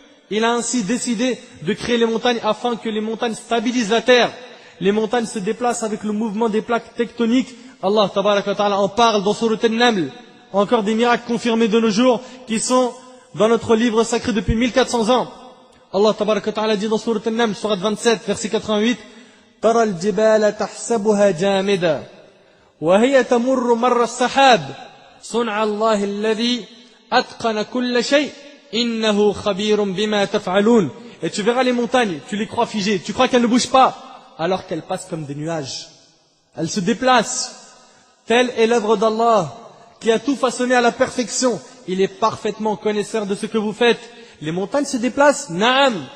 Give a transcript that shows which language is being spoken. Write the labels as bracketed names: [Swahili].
[French] Il a ainsi décidé de créer les montagnes afin que les montagnes stabilisent la terre. Les montagnes se déplacent avec le mouvement des plaques tectoniques. [Arabic] Allah tabarak wa ta'ala [French] en parle dans Surat An-Naml. Encore des miracles confirmés de nos jours qui sont dans notre livre sacré depuis 1400 ans. Allah tabarak wa ta'ala dit dans Surat An-Naml, Surat 27, verset 88, [Arabic] ترى الجبال تحسبها جامدة وهي تمر مر السحاب صنع الله الذي أتقن كل شيء إنه خبير بما تفعلون. [French] Et tu verras les montagnes, tu les crois figées, tu crois qu'elles ne bougent pas, alors qu'elles passent comme des nuages. Elles se déplacent. Telle est l'œuvre d'Allah, qui a tout façonné à la perfection. Il est parfaitement connaisseur de ce que vous faites. Les montagnes se déplacent, naam.